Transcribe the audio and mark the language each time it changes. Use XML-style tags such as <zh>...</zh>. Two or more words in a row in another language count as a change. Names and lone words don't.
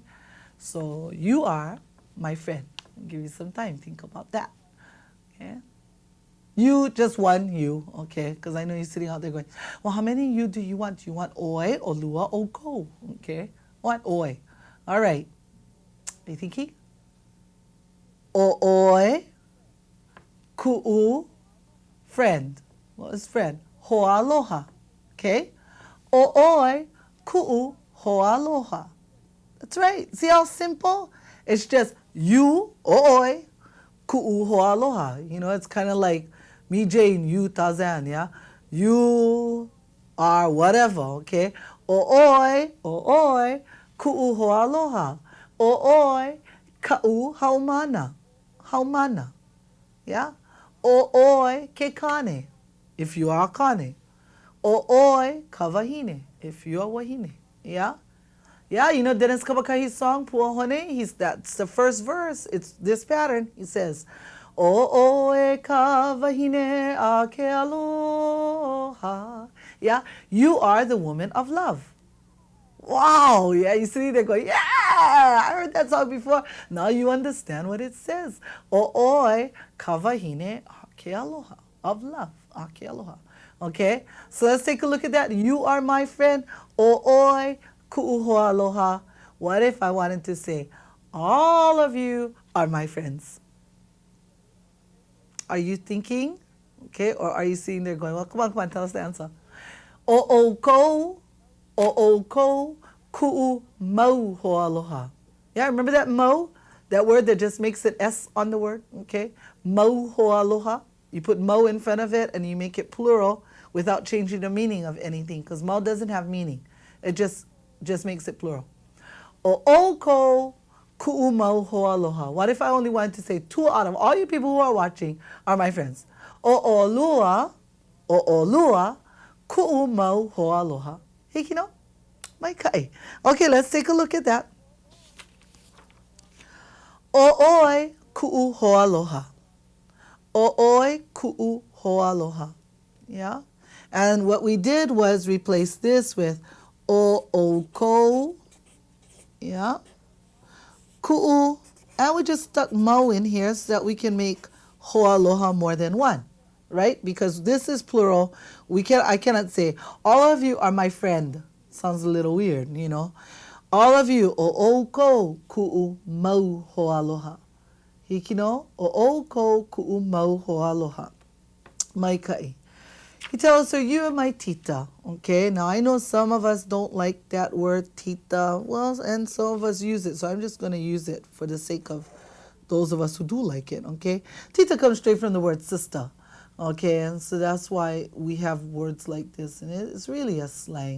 <en>So you are my friend. I'll give you some time. Think about that. Okay? You, just one you, okay? Because I know you're sitting out there going, well, how many you do you want? Do you want oi, or lua, or ko? Okay? What oi? All right. Are you thinking?</en> <haw>O oi, ku'u,</haw> <en>friend. What is friend?</en> <haw>Ho'aloha. Okay? O oi, ku'u, ho'aloha.</haw> <en>That's right. See how simple? It's just you,</en> <haw>o oi, ku'u, ho'aloha.</haw> <en>You know, it's kind of like me, Jane, you, Tarzan, yeah? You are whatever, okay?</en> <haw>O oi, ku'u, ho'aloha. O oi, ka'u, haumana. Haumana.</haw> <en>Yeah?</en> <haw>O oi, ke kane,</haw> <en>if you are kane.</en> <haw>O oi, ka wahine,</haw> <en>if you are wahine. Yeah? Yeah, you know Dennis Kabakahi's song, Puahone? That's the first verse. It's this pattern. He says,</en> <haw>O oi, ka wahine a ke aloha.</haw> <en>Yeah? You are the woman of love. Wow, yeah, you see, they're going, yeah, I heard that song before. Now you understand what it says.</en> <haw>O oi, ka wahine ake aloha,</haw> <en>of love,</en> <haw>ake aloha.</haw> <en>Okay, so let's take a look at that. You are my friend.</en> <haw>O oi, ku'u hoa aloha.</haw> <en>What if I wanted to say, all of you are my friends? Are you thinking? Okay, or are you sitting there going, well, come on, tell us the answer.</en> <haw>O ko. O'oko ku'u mau ho'aloha.</haw> <en>Yeah, remember that mo? That word that just makes an S on the word, okay?</en> <haw>Mau ho'aloha.</haw> <en>You put mo in front of it and you make it plural without changing the meaning of anything, because mo doesn't have meaning. It just makes it plural.</en> <haw>O'oko ku'u mau ho'aloha.</haw> <en>What if I only wanted to say two out of all you people who are watching are my friends?</en> <haw>O'olua ku'u mau ho'aloha. Hikino? Mai kai.</haw> <en>Okay, let's take a look at that.</en> <haw>O'oi ku'u ho'aloha. O'oi ku'u ho'aloha.</haw> <en>Yeah? And what we did was replace this with o'oko. Yeah? Ku'u. And we just stuck mau in here so that we can make ho'aloha more than one. Right? Because this is plural. I cannot say, all of you are my friend. Sounds a little weird, you know. All of you,</en> <haw>o'oko ku'u mau ho'aloha. Hikino, o'oko ku'u mau ho'aloha. Mai kai.</haw> <en>He tells her, you are my tita. Okay, now I know some of us don't like that word tita. Well, and some of us use it. So I'm just going to use it for the sake of those of us who do like it. Okay, tita comes straight from the word sister. Okay, and so that's why we have words like this, and it's really a slang.</en>